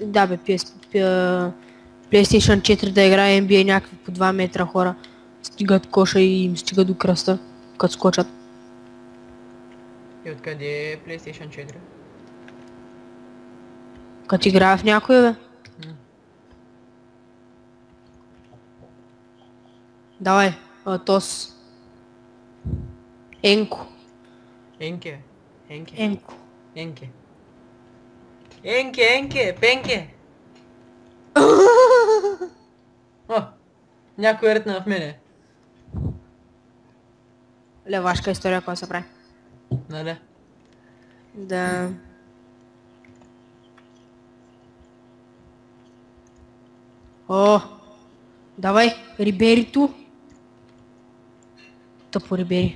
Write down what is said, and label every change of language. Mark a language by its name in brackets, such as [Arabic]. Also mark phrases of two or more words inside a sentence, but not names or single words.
[Bulgarian] Да, бе, PlayStation 4 да играе NBA някакви по 2 метра хора. Стигат коша и им стига до кръста, като скочат. И откъде е PlayStation 4? Като играя в някой, бе. Давай, Тос. Енко. Енке. Енко. Пенке! О! Някой ритна в мене. Левашка история, кой се прави. Нали? Да. О! Давай, Риберито. Тъпо Рибери.